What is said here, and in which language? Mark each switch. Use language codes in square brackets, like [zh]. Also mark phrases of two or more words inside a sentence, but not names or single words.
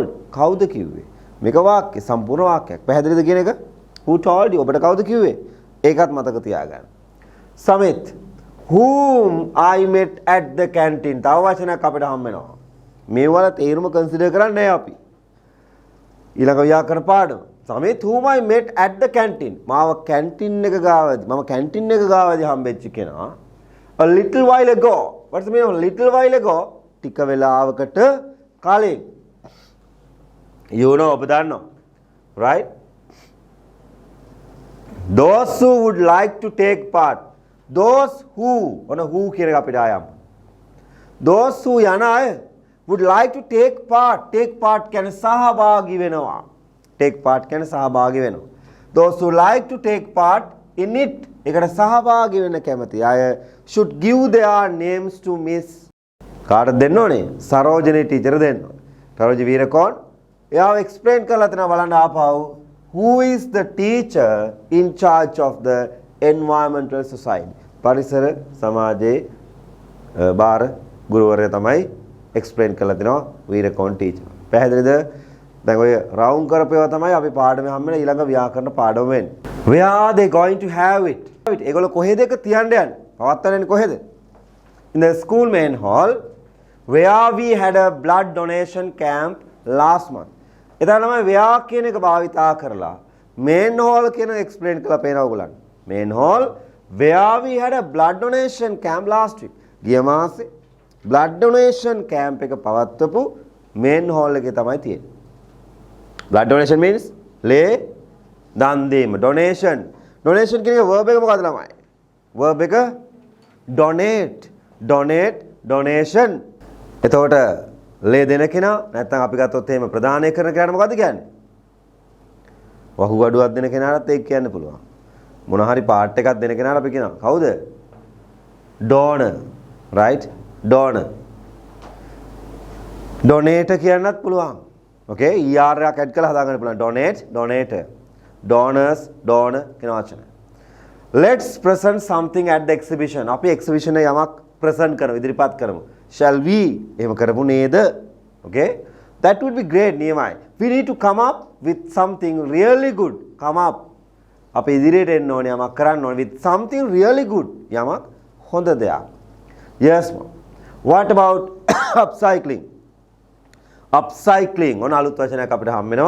[si] කවුද කිව්වේ? මේක වාක්‍ය සම්පූර්ණ වාක්‍යයක්. පැහැදිලිද කියන එක? [en] Who told you? [si] ඔබට කවුද කිව්වේ? ඒකත් මතක තියාගන්න. [en] Samit, whom I met at the canteen. [si] තව වචනයක් අපිට හම්බ වෙනවා. මේ වල තේරුම කන්සිඩර් කරන්නේ නැහැ අපි. ඊළඟ ව්‍යාකරණ පාඩම. [en] Samit whom I met at the canteen. [si] මාව canteen එක ගාවදී මම canteen එක ගාවදී හම්බෙච්ච කෙනා. [en] A little while ago. What's the meaning of little while ago? [si] ටික වෙලාවකට කලින්. [en] You know [si] ඔබ දන්නවා. [en] Right? Those who would like to take part. Those who [si] ඔන්න who කියන එක අපිට ආයම්. [en] Those who [si] යන අය [en] would like to take part [si] කියන්නේ සහභාගී වෙනවා. [en] Take part [si] කියන්නේ සහභාගී වෙනවා. [en] Those who like to take part in it [si] ඒකට සහභාගී වෙන්න කැමති අය [en] should give their names to Miss [si] කාටද දෙන්න ඕනේ? සරෝජිනී ටීචර් දෙන්න ඕනේ. සරෝජි වීරකෝන් එයාව explain කරලා තියෙනවා බලන්න ආපහු. [en] Who is the teacher in charge of the environmental society? [si] පරිසර සමාජයේ බාර ගුරුවරයා තමයි explain කරලා දෙනවා වීරකෝන් ටීචර්. පැහැදිලිද? දැන් ඔය රවුම් කරපේවා තමයි අපි පාඩමේ හම්බෙන ඊළඟ ව්‍යාකරණ පාඩම වෙන්නේ. [en] Where are they going to have it? [si] ඒගොල්ලෝ කොහෙද ඒක තියන්න යන්නේ? පවත්වන්නේ කොහෙද? [en] In the school main hall where we had a blood donation camp last month. [si] එතන තමයි where කියන එක භාවිතා කරලා [en] main hall [si] කියන explain කරලා පේනවා ඔයගොල්ලන්. [en] Main hall where we had a blood donation camp last week. [si] ගිය මාසේ [en] blood donation camp [si] එක පවත්වපු [en] main hall [si] එකේ තමයි තියෙන්නේ. [en] Blood donation means [si] ලේ දන් දීම. Donation කියන එක verb එක මොකක්ද ළමයි? verb එක [en] donate donation. [si] එතකොට ලේ දෙන කෙනා නැත්නම් අපි ගත්තොත් එහෙම ප්‍රදානය කරන කෙනාට මොකද්ද කියන්නේ? වහුගඩුවක් දෙන කෙනාටත් ඒක කියන්න පුළුවන්. මොන හරි පාර්ට් එකක් දෙන කෙනාට අපි කියනවා. කවුද? [en] donor. right? donor. [si] donate කියන්නත් පුළුවන්. okay? er එකක් ඇඩ් කරලා හදාගන්න පුළුවන්. [en] donate, donator. donors, donor [si] කියන වචන. [en] Let's present something at the exhibition. [si] අපි exhibition එක යමක් present කරමු, ඉදිරිපත් කරමු. [en] Shall we? [si] එහෙම කරමු නේද? [en] Okay? That would be great නියමයි. We need to come up with something really good. Come up. [si] අපි ඉදිරියට එන්න ඕනේ යමක් කරන්න ඕනේ [en] with something really good. [si] යමක් හොඳ දෙයක්. [en] Yes ma'am. What about upcycling? [si] Upcycling ඔන්න අලුත් වචනයක් අපිට හම් වෙනවා.